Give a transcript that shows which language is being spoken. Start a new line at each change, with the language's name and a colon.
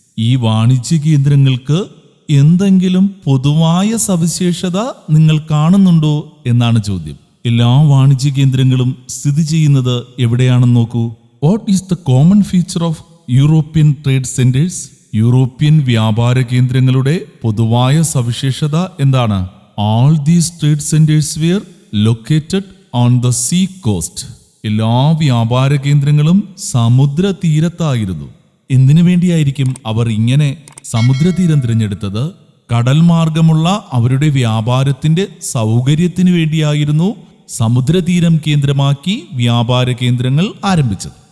Malayalam: ഈ വാണിജ്യ കേന്ദ്രങ്ങൾക്ക് എന്തെങ്കിലും പൊതുവായ സവിശേഷത നിങ്ങൾ കാണുന്നുണ്ടോ എന്നാണ് ചോദ്യം. എല്ലാ വാണിജ്യ കേന്ദ്രങ്ങളും സ്ഥിതി ചെയ്യുന്നത് എവിടെയാണെന്ന് നോക്കൂ.
English: What is the common feature of European trade centres?
Malayalam: European വ്യാപാര കേന്ദ്രങ്ങളുടെ പൊതുവായ സവിശേഷത എന്താണ്?
English: All these trade centers were located on the sea coast.
Malayalam: എല്ലാ വ്യാപാര കേന്ദ്രങ്ങളും സമുദ്ര തീരത്തായിരുന്നു. എന്തിനു വേണ്ടിയായിരിക്കും അവർ ഇങ്ങനെ സമുദ്രതീരം തിരഞ്ഞെടുത്തത്? കടൽ മാർഗമുള്ള അവരുടെ വ്യാപാരത്തിന്റെ സൗകര്യത്തിനു വേണ്ടിയായിരുന്നു സമുദ്രതീരം കേന്ദ്രമാക്കി വ്യാപാര കേന്ദ്രങ്ങൾ ആരംഭിച്ചത്.